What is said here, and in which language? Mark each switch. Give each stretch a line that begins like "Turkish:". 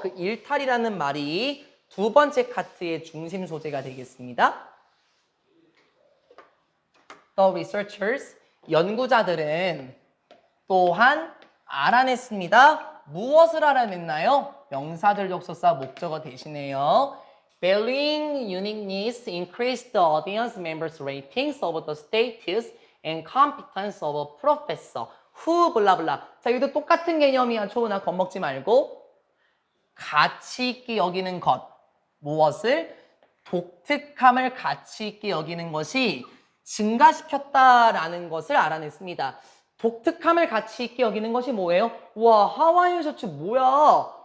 Korean: 그 일탈이라는 말이 두 번째 카트의 중심 소재가 되겠습니다.
English: The researchers,
Korean: 연구자들은 또한 알아냈습니다. 무엇을 알아냈나요? 명사절 접속사 목적어 대신에요.
English: Valuing uniqueness increased the audience members' ratings of the status and competence of a professor. who
Korean: 블라블라. 자, 여기도 똑같은 개념이야. 초은아 겁먹지 말고. 가치 있게 여기는 것. 무엇을? 독특함을 가치 있게 여기는 것이 증가시켰다라는 것을 알아냈습니다. 독특함을 가치 있게 여기는 것이 뭐예요? 와, 하와이안 셔츠 뭐야?